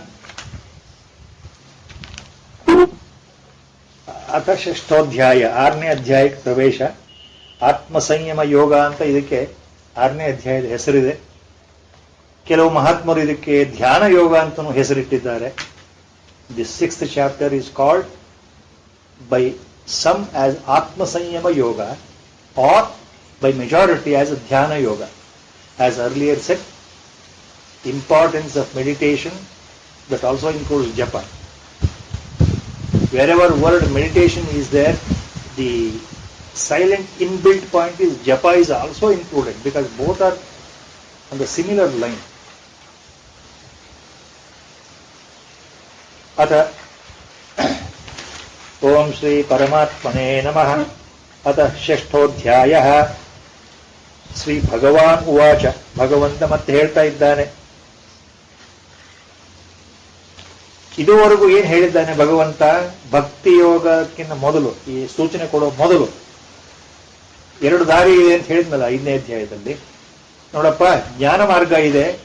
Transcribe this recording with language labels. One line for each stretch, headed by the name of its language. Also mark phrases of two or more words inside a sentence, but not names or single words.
Sanskrit: ಅಥ 6ಠೋಧ್ಯಾಯ,
Kannada: 6ನೇ ಅಧ್ಯಾಯಕ್ಕೆ ಪ್ರವೇಶ. ಆತ್ಮಸಂಯಮ ಯೋಗ ಅಂತ ಇದಕ್ಕೆ 6ನೇ ಅಧ್ಯಾಯದ ಹೆಸರಿದೆ. ಕೆಲವು ಮಹಾತ್ಮರು ಇದಕ್ಕೆ ಧ್ಯಾನ ಯೋಗ ಅಂತಲೂ ಹೆಸರಿಟ್ಟಿದ್ದಾರೆ.
English: This 6th chapter is called by some as Atma Sanyama Yoga or by majority as Dhyana Yoga. As earlier said, importance of meditation, that also includes japa. Wherever word meditation is there, the silent inbuilt point is japa is also included, because both are on the similar line.
Sanskrit: अथ ओम श्री परमात्मने नमः. अथ 6ಠೋಧ್ಯಾಯಃ. ಶ್ರೀ ಭಗವಾನ್ ಉವಾಚ,
Kannada: ಭಗವಂತ ಮತ್ತೆ ಹೇಳ್ತಾ ಇದ್ದಾನೆ. ಇದುವರೆಗೂ ಏನ್ ಹೇಳಿದ್ದಾನೆ ಭಗವಂತ? ಭಕ್ತಿ ಯೋಗಕ್ಕಿಂತ ಮೊದಲು, ಈ ಸೂಚನೆ ಕೊಡೋ ಮೊದಲು 2 ದಾರಿ ಇದೆ ಅಂತ ಹೇಳಿದ್ನಲ್ಲ 5ನೇ ಅಧ್ಯಾಯದಲ್ಲಿ. ನೋಡಪ್ಪ, ಜ್ಞಾನ ಮಾರ್ಗ ಇದೆ.